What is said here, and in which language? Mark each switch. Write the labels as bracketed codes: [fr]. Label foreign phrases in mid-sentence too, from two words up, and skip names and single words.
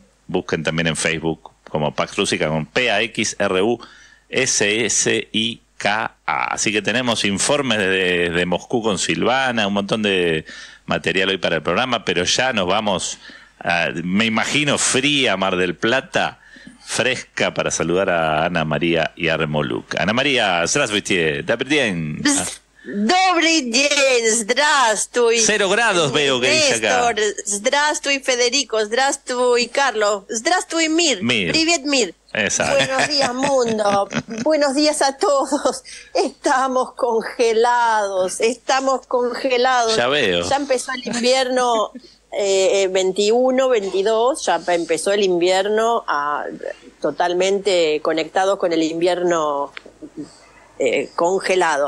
[es] Busquen también en Facebook como Pax Rússica con PAXRUSSIKA. Así que tenemos informes de Moscú con Silvana, un montón de material hoy para el programa, pero ya nos vamos, me imagino, fría Mar del Plata, fresca, para saludar a Ana María Yarmoluk. Ana María, [ru] здравствуйте, добрый день. Добрый день, здравствуй. [es] 0 grados veo que dice acá. [ru] Здравствуй, Federico, здравствуй, Carlos, здравствуй, Mir. Привет, Mir. [es] Exacto. Buenos días, mundo. Buenos días a todos. Estamos congelados. Ya veo. Ya empezó el invierno 21, 22, ya empezó el invierno totalmente conectado con el invierno congelado.